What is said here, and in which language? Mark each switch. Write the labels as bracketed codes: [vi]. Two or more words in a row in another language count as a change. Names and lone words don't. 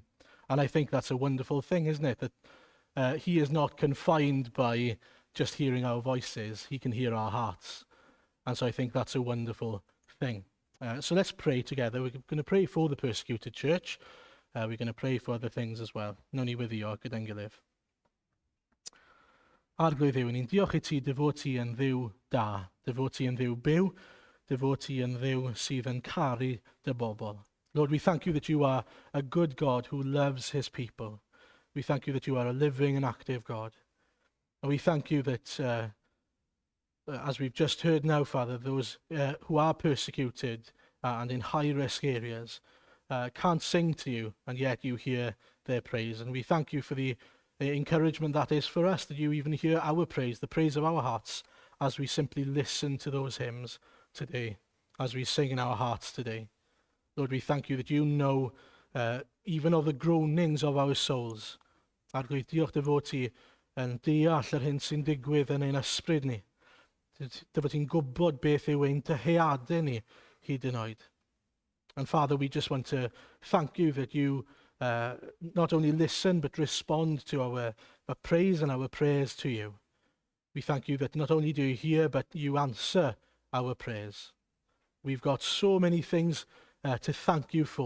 [en] And I think that's a wonderful thing, isn't it? That he is not confined by just hearing our voices. He can hear our hearts. And so I think that's a wonderful thing. So let's pray together. We're going to pray for the persecuted church. We're going to pray for other things as well. [cy] Nawn ni weddio gyda'n gilydd. Arglwydd Dduw, ni'n diolch I ti, dy fod ti yn Dduw da, dy fod ti yn Dduw byw, dy fod ti yn Dduw sydd yn caru dy bobl. [en] Lord, we thank you that you are a good God who loves his people. We thank you that you are a living and active God. And we thank you that, as we've just heard now, Father, those who are persecuted and in high-risk areas can't sing to you, and yet you hear their praise. And we thank you for the encouragement that is for us, that you even hear our praise, the praise of our hearts, as we simply listen to those hymns today, as we sing in our hearts today. Lord, we thank you that you know even of the groanings of our souls. [cy] Arglwydd, diolch dy fod ti yn deall yr hyn sy'n digwydd yn ein ysbryd ni. Dy fod ti'n gwybod beth yw ein dyheadau ni hyd yn oed. [en] And Father, we just want to thank you that you not only listen but respond to our praise and our prayers to you. We thank you that not only do you hear but you answer our prayers. We've got so many things to thank you for.